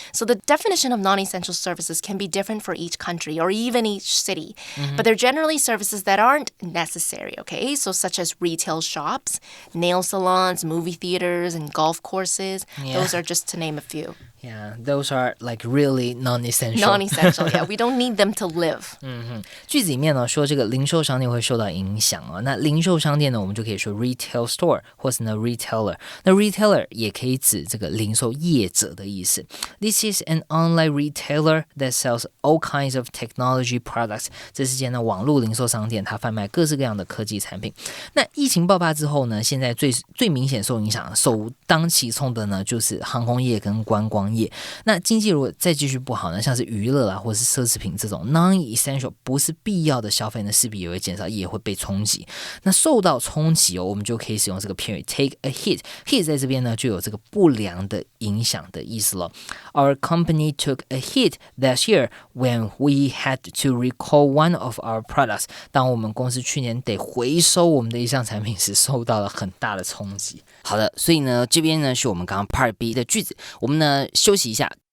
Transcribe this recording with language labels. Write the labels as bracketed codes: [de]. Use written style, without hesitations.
[en] So the definition of non-essential services can be different for each country or even each city, but they're generally services that aren't necessary, okay? So such as retail shops, nail salons, movie theaters, and golf courses. Yeah. Those are just to name a few. Yeah, those are like really non-essential. Non-essential, yeah. We don't need them to live. [zh] 句子里面呢说这个零售商店会受到影响哦，那零售商店呢我们就可以说 retail store 或是呢 retailer。那 retailer 也可以指这个零售业者的意思。 [en] This is an online retailer that sells all kinds of technology products。 [zh] 这是间呢网络零售商店，它贩卖各式各样的科技产品。那疫情爆发之后呢，现在最明显受影响、首当其冲的呢就是航空业跟观光业。那经济如果再继续不好呢，像是娱乐啊或是奢侈品这种 non-essential 不是必要的消费呢，势必也会减少，也会被冲击。那受到冲击哦，我们就可以使用这个片语 take a hit。hit 在这边呢就有这个不良的影响的意思了。 [en] Our company took a hit last year when we had to recall one of our products。 [zh] 当我们公司去年得回收我们的一项产品时，受到了很大的冲击。好的，所以呢这边呢是我们刚刚 Part B 的句子，我们呢休息一下。